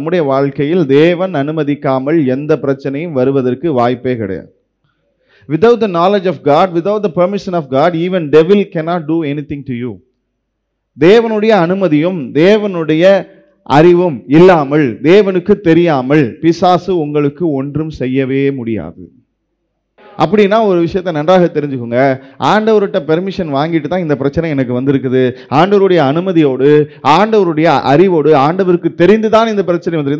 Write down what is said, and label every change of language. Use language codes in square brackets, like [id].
[ta] நம்முடைய வாழ்க்கையில் தேவன் அனுமதிக்காமல் எந்த பிரச்சனையும் வருவதற்கு வாய்ப்பே கிடையாது. [en] Without the knowledge of God, without the permission of God, even devil cannot do anything to you. [ta] தேவனுடைய அனுமதியும் தேவனுடைய அறிவும் இல்லாமல், தேவனுக்கு தெரியாமல் பிசாசு உங்களுக்கு ஒன்றும் செய்யவே முடியாது. அப்படின்னா ஒரு விஷயத்தை நன்றாக தெரிஞ்சுக்கோங்க. ஆண்டவர்கிட்ட பெர்மிஷன் வாங்கிட்டு தான் இந்த பிரச்சனை எனக்கு வந்திருக்குது. ஆண்டவருடைய அனுமதியோடு, ஆண்டவருடைய அறிவோடு, ஆண்டவருக்கு தெரிந்து தான் இந்த பிரச்சனை வந்திருக்கு.